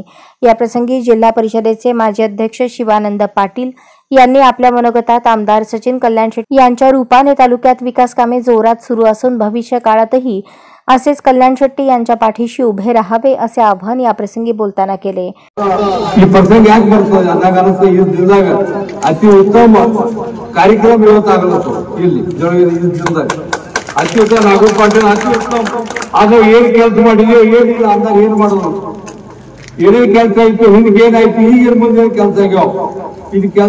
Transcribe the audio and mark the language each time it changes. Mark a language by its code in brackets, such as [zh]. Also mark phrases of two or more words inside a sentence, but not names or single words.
[mr] या प्रसंगी जिल्हा परिषदेचे माजी अध्यक्ष शिवानंद पाटील यांनी आपल्या मनोगतात आमदार सचिन कल्याण शेट्टी यांच्या रूपाने तालुक्यात विकास कामे जोरात सुरू असून भविष्य काळातही असेच कल्याण शेट्टी यांच्या पाठीशी उभे राहावे असे आवाहन याप्रसंगी बोलताना केले. [kn] ಈ ಪ್ರಸಂಗ ಯಾಕೆ ಬರ್ತದೆ ಅಂದಾಗ ಇದ್ದಾಗ ಅತಿ ಉತ್ತಮ ಕಾರ್ಯಕ್ರಮ ಇವತ್ತಾಗಲತ್ತು ಇಲ್ಲಿ ಜೊತೆಗೆ ಅತಿ ಉತ್ತಮ ನಾಗು ಪಾಟೀಲ್ ಅತಿ ಉತ್ತಮ ಅದು ಏನ್ ಕೆಲಸ ಮಾಡಿದೆಯೋ ಏನಿಲ್ಲ ಅಂದಾಗ ಏನ್ ಮಾಡೋದು ಏನೇನ್ ಕೆಲಸ ಆಯ್ತು ಹಿಂದಿಗೆ ಏನಾಯ್ತು ಈಗ ಮುಂದೆ ಕೆಲಸ ಆಗ್ಯಾವ ಇದು ಕೆಲಸ